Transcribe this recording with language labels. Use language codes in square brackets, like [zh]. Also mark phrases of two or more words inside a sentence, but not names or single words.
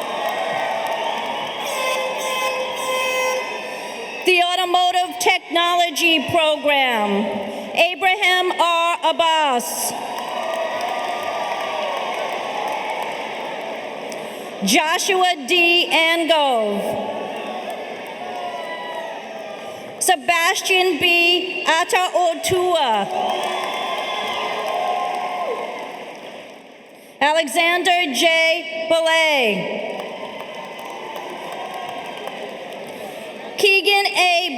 [en] The Automotive Technology Program, Abraham R. Abbas. Joshua D. Angove. Sebastian B. Ataotua. Alexander J. Belay. Keegan A.